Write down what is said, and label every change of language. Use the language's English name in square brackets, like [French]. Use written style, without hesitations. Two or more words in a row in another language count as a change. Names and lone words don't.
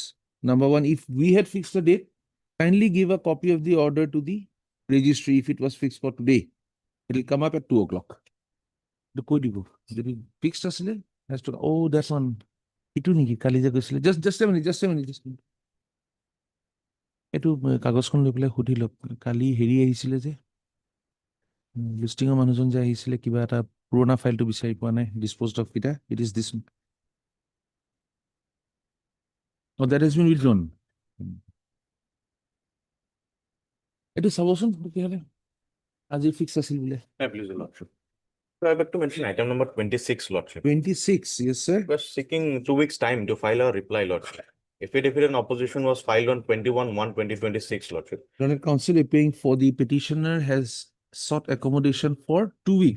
[English] Number one, if we had fixed a date, kindly give a copy of the order to the registry if it was fixed for today. It will come up at 2 o'clock. The code you go. Fixed asile has to. Oh, that's on. [Assamese] ইটু নিকি কালি যে গৈছিলে. [English] Just a minute. [Assamese] এইটো কাগজখন লৈ পেলাই সুধি লওক কালি হেৰি আহিছিলে যে লিষ্টিঙৰ মানুহজন যে আহিছিলে কিবা এটা পুৰণা ফাইলটো বিচাৰি পোৱা নাই, [English] disposed of কেইটা, it is this one. Oh, that has been withdrawn. [Assamese] এইটো চাবচোন তেতিয়াহ'লে আজি ফিক্স আছিল বোলে। [English] Please, Your Lordship. So I beg to mention item number 26, Lordship. 26, yes, sir. We are seeking 2 weeks' time to file a reply, Lordship. Affidavit in opposition was filed on 21/1/2026, Lordship. Learned Counsel appearing for the petitioner has sought accommodation for 2 weeks